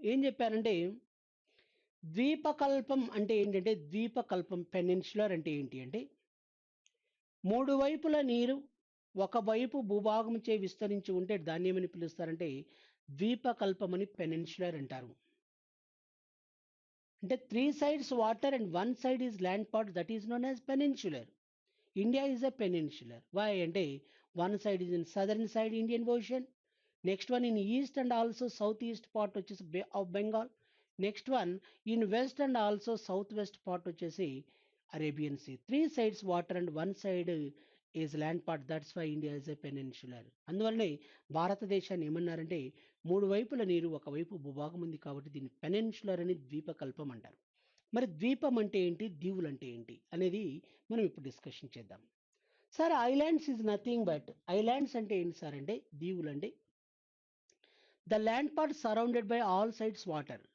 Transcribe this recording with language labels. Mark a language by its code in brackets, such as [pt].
[te] ఏం చెప్పానంటే ద్వీపకల్పం అంటే ఏంటంటే, ద్వీపకల్పం పెనిన్సులర్ అంటే ఏంటి అంటే మూడు వైపుల నీరు ఒకవైపు భూభాగంచే విస్తరించి ఉంటే దాన్ని ఏమని పిలుస్తారంటే ద్వీపకల్పం అని పెనిన్సులర్ అంటారు. [en] అంటే 3 sides water and 1 side is land part, that is known as peninsular. India is a peninsular. Why అంటే one side is in southern side Indian Ocean, next one in east and also southeast part వచ్చేసి Bay of Bengal, next one in west and also southwest part వచ్చేసి Arabian Sea. 3 sides water and 1 side is land part, that's why India is a peninsular. [te] అందువల్లనే భారతదేశాన్ని ఏమన్నారంటే మూడు వైపుల నీరు ఒకవైపు భూభాగం ఉంది కాబట్టి దీన్ని పెనిన్సులర్ అని ద్వీపకల్పం అంటారు. మరి ద్వీపం అంటే ఏంటి, దీవులు అంటే ఏంటి అనేది మనం ఇప్పుడు డిస్కషన్ చేద్దాం. [en] sir islands is nothing but, [te] islands అంటే ఏంటి సార్ అంటే దీవులు అంటే [en] The land part surrounded by all sides water.